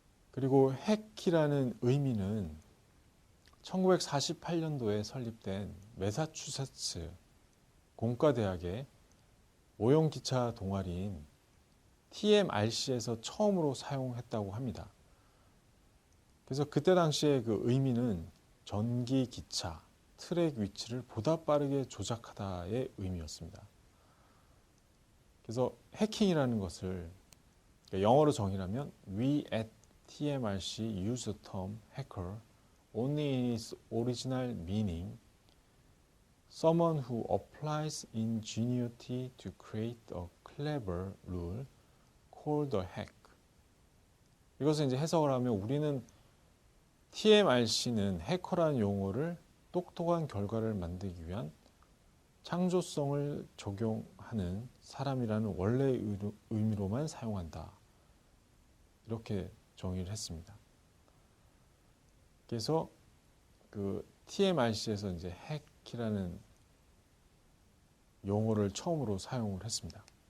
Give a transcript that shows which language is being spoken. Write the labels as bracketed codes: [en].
[ko] 그리고 핵이라는 의미는 1948년도에 설립된 매사추세츠 공과대학의 모형기차 동아리인 TMRC에서 처음으로 사용했다고 합니다. 그래서 그때 당시에 그 의미는 전기기차, 트랙 위치를 보다 빠르게 조작하다의 의미였습니다. 그래서 해킹이라는 것을 영어로 정의하면 [en] We at TMRC use the term hacker only in its original meaning, someone who applies ingenuity to create a clever rule called a hack. [ko] 이것을 이제 해석을 하면 우리는 TMRC는 해커라는 용어를 똑똑한 결과를 만들기 위한 창조성을 적용하는 사람이라는 원래의 의미로만 사용한다. 이렇게 정의를 했습니다. 그래서 그 TMRC에서 이제 핵이라는 용어를 처음으로 사용을 했습니다.